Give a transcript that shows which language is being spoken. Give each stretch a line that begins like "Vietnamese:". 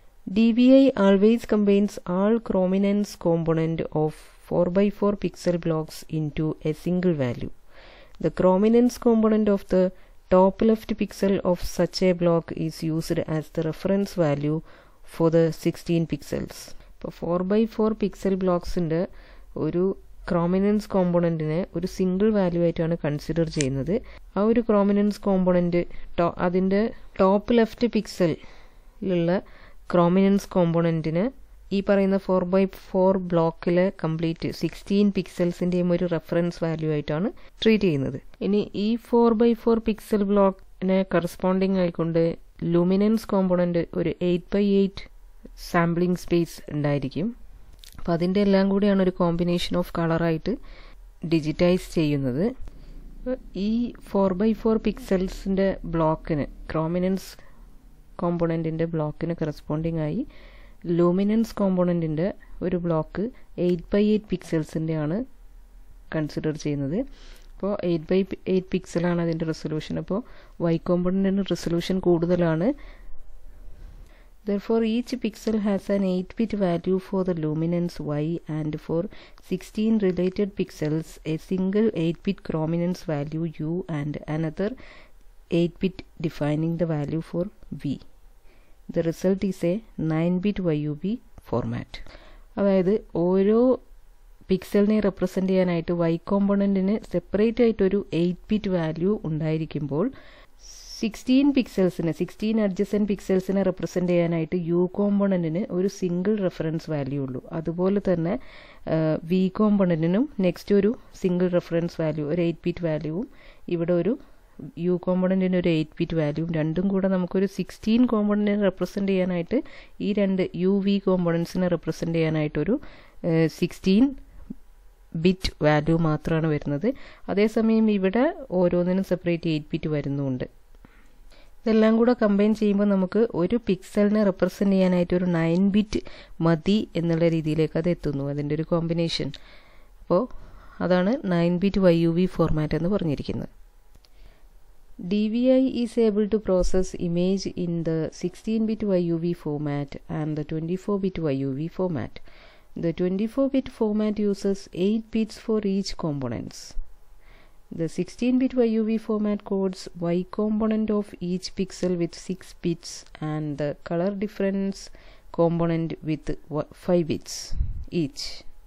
English: DVI always combines all chrominance component of 4x4 pixel blocks into a single value. The chrominance component of the top left pixel of such a block is used as the reference value for the 16 pixels.
Malayalam: ഇപ്പോൾ 4x4 pixel ബ്ലോക്സിൻ്റെ ഒരു chrominance കോമ്പോണൻറ്റിനെ ഒരു single value ആയിട്ടാണ് consider ചെയ്യുന്നത്. ആ ഒരു chrominance component അതിൻ്റെ top left പിക്സലിലുള്ള chrominance കോമ്പോണൻറ്റിന് ഈ പറയുന്ന 4x4 ബ്ലോക്കിലെ കംപ്ലീറ്റ് 16 പിക്സൽസിൻ്റെയും ഒരു റെഫറൻസ് വാല്യൂ ആയിട്ടാണ് ട്രീറ്റ് ചെയ്യുന്നത്. ഇനി ഈ 4x4 പിക്സൽ ബ്ലോക്കിനെ കറസ്പോണ്ടിങ് ആയിക്കൊണ്ട് ലൂമിനൻസ് കോമ്പോണൻറ്റ് ഒരു 8x8 സാമ്പിളിംഗ് സ്പേസ് ഉണ്ടായിരിക്കും. അപ്പോൾ അതിൻ്റെ എല്ലാം കൂടിയാണ് ഒരു കോമ്പിനേഷൻ ഓഫ് കളറായിട്ട് ഡിജിറ്റൈസ് ചെയ്യുന്നത്. ഈ 4x4 പിക്സൽസിൻ്റെ ബ്ലോക്കിന് ക്രോമിനൻസ് കോമ്പോണൻറ്റിൻ്റെ ബ്ലോക്കിന് കറസ്പോണ്ടിങ് ആയി ലൂമിനൻസ് കോമ്പോണൻറ്റിൻ്റെ ഒരു ബ്ലോക്ക് 8x8 പിക്സൽസിൻ്റെ ആണ് കൺസിഡർ ചെയ്യുന്നത്. അപ്പോൾ 8x8 പിക്സലാണ് അതിൻ്റെ റെസൊല്യൂഷൻ. അപ്പോൾ Y കോമ്പോണൻറ്റിന് റെസൊല്യൂഷൻ കൂടുതലാണ്.
English: Therefore, each pixel has an 8-bit value for the luminance Y and for 16 related pixels a single 8-bit chrominance value U and another 8-bit defining the value for V. The result is a 9-bit YUV format.
Malayalam: അതായത് ഓരോ പിക്സലിനെ represent ചെയ്യാനായിട്ട് Y കോമ്പോണൻറ്റിന് separate ആയിട്ടൊരു 8-bit value ഉണ്ടായിരിക്കുമ്പോൾ 16 adjacent പിക്സൽസിനെ represent ചെയ്യാനായിട്ട് U കോമ്പോണൻറ്റിന് ഒരു single reference value ഉള്ളൂ. അതുപോലെ തന്നെ V കോമ്പോണൻറ്റിനും next ഒരു സിംഗിൾ റെഫറൻസ് വാല്യൂ, ഒരു 8-bit വാല്യൂവും, ഇവിടെ ഒരു U കോമ്പോണൻറ്റിന് ഒരു 8-bit വാല്യൂവും, രണ്ടും കൂടെ നമുക്കൊരു 16 കോമ്പോണൻറ്റിനെ റെപ്രസെൻ്റ് ചെയ്യാനായിട്ട് ഈ രണ്ട് UV കോമ്പോണൻസിനെ റെപ്രസെൻ്റ് ചെയ്യാനായിട്ടൊരു 16 ബിറ്റ് വാല്യൂ മാത്രമാണ് വരുന്നത്. അതേസമയം ഇവിടെ ഓരോന്നിനും സെപ്പറേറ്റ് 8-bit വരുന്നുണ്ട്. ഇതെല്ലാം കൂടെ കമ്പൈൻ ചെയ്യുമ്പോൾ നമുക്ക് ഒരു പിക്സലിനെ റെപ്രസെൻ്റ് ചെയ്യാനായിട്ട് ഒരു 9 ബിറ്റ് മതി എന്നുള്ള രീതിയിലേക്ക് അത് എത്തുന്നു, അതിൻ്റെ ഒരു കോമ്പിനേഷൻ. അപ്പോൾ അതാണ് 9 ബിറ്റ് YUV ഫോർമാറ്റ് എന്ന് പറഞ്ഞിരിക്കുന്നത്.
English: DVI is able to process image in the 16-bit YUV format and the 24-bit YUV format. The 24-bit format uses 8 bits for each components. The 16-bit YUV format codes Y component of each pixel with 6 bits and the color difference component with 5 bits each.